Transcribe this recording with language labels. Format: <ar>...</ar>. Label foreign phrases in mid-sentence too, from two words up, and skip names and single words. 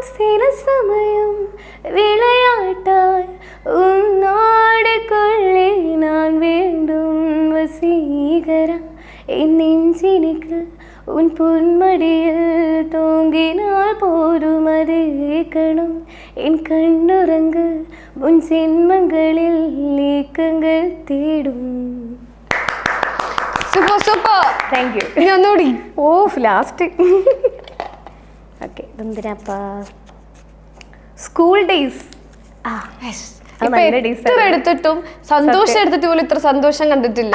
<ta>சில சமயம் விளையாட்டாய் உன்னாடுக்குள்ளே நான் வேண்டும் வசீகரா, என் நெஞ்சினிக்கு உன் பொன்மடியில் தூங்கினால் போதும் அதே கணம், என் கண்ணுறங்கு உன் ஜென்மங்களில் நீக்கங்கள் தேடும்.</ta> <en>super super, thank you.</en> <ml>ഇനി ഒന്നുകൂടി. ഓ ലാസ്റ്റ് ഓക്കെ, ഇതെന്തിനാപ്പാ?</ml> <en>school days.</en> <ml>ഇപ്പൊ എത്ര എടുത്തിട്ടും സന്തോഷം എടുത്തിട്ട് പോലും ഇത്ര സന്തോഷം കണ്ടിട്ടില്ല.</ml>